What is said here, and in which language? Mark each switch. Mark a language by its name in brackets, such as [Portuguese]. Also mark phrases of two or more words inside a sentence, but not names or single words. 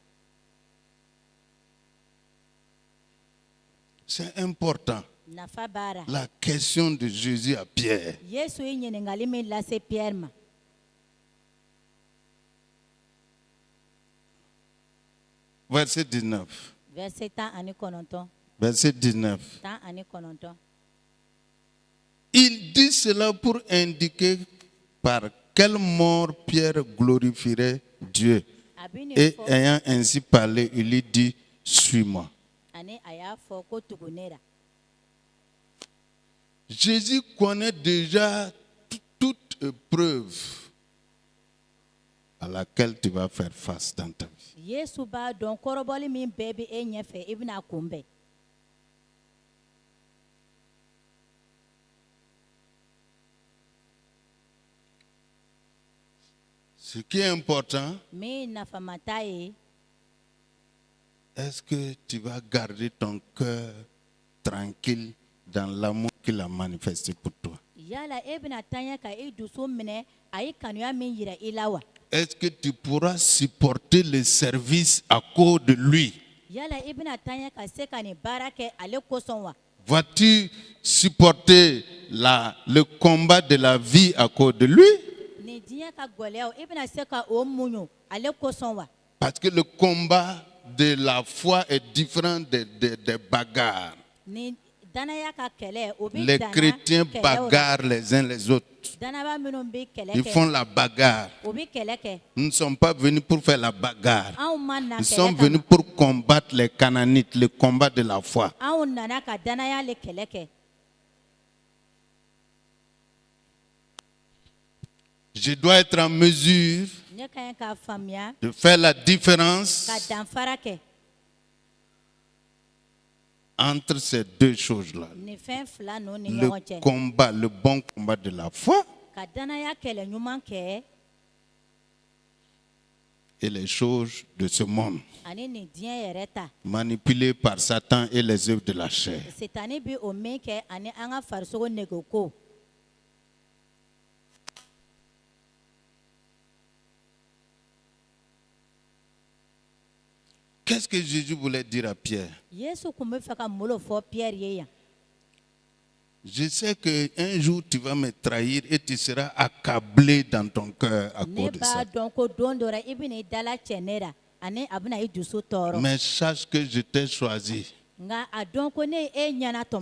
[French] C'est important. [Bambara] Nafa b'a la. [French] La question de Jésus à Pierre. [Bambara] Yesu ye ɲininkali min lase Pierre ma. [French] Verset 19. Verset 19. Verset 19. 19. Il dit cela pour indiquer par quelle mort Pierre glorifierait Dieu. [Bambara] A bɛ nin [French] Et [Bambara] fɔ [French] ayant ainsi parlé, il lui dit, suis-moi. [Bambara] ani a y'a fɔ ko tugu ne la. [French] Jésus connaît déjà toute épreuve à laquelle tu vas faire face dans ta vie. [Bambara] Yesu b'a dɔn kɔrɔbɔli min bɛɛ bɛ e ɲɛfɛ i bɛna a kunbɛn. [French] Ce qui est important, [Bambara] Min nafama t'a ye [French] est-ce que tu vas garder ton cœur tranquille dans l'amour qu'il a manifesté pour toi? [Bambara] yala e bɛna taɲɛ ka i dusu minɛ a ye kanuya min yira i la wa? [French] Est-ce que tu pourras supporter le service à cause de lui? [Bambara] Yala i bɛna taɲɛ ka se ka nin baara kɛ ale kosɔn wa? [French] Vas-tu supporter le combat de la vie à cause de lui? [Bambara] Nin diɲɛ ka gɛlɛyaw i bɛna se ka o muɲu ale kosɔn wa? [French] Parce que le combat de la foi est différent des bagarres. [Bambara] Nin danaya ka kɛlɛ o bɛ [French] Les [Bambara] danna [French] chrétiens [Bambara] kɛlɛw la. [French] bagarrent les uns les autres. [Bambara] Danaba minnu bɛ kɛlɛ [French] Ils font [Bambara] kɛ [French] la bagarre. [Bambara] o bɛ kɛlɛ kɛ. [French] Nous ne sommes pas venus pour faire la bagarre. [Bambara] Anw ma na [French] Nous sommes [Bambara] kɛlɛ [French] venus [Bambara] kama. [French] pour combattre les Canaanites, le combat de la foi. [Bambara] Anw nana ka danaya le kɛlɛ kɛ. [French] Je dois être en mesure [Bambara] Ne ka ɲi k'a faamuya [French] de faire la différence [Bambara] ka danfara kɛ [French] entre ces deux choses-là. [Bambara] nin fɛn fila ninnu ni [French] Le [Bambara] ɲɔgɔn cɛ. [French] combat, le bon combat de la foi [Bambara] Ka danaya kɛlɛ ɲuman kɛ [French] et les choses de ce monde, [Bambara] ani nin diɲɛ yɛrɛ ta. [French] manipulées par Satan et les œuvres de la chair. [Bambara] Sitani bi o min kɛ ani an ka farisogo nege ko. [French] Qu'est-ce que Jésus voulait dire à Pierre? [Bambara] Yesu kun bɛ fɛ ka mun de fɔ Pierre ye yan? [French] Je sais qu'un jour tu vas me trahir et tu seras accablé dans ton cœur à [Bambara] Ne [French] cause de ça. [Bambara] b'a dɔn ko don dɔ la i bɛna i dala cɛ ne la ani a bɛna i dusu tɔɔrɔ. [French] Mais sache que je t'ai choisi. [Bambara] Nka a dɔn ko ne ye e ɲɛna tɔmɔ.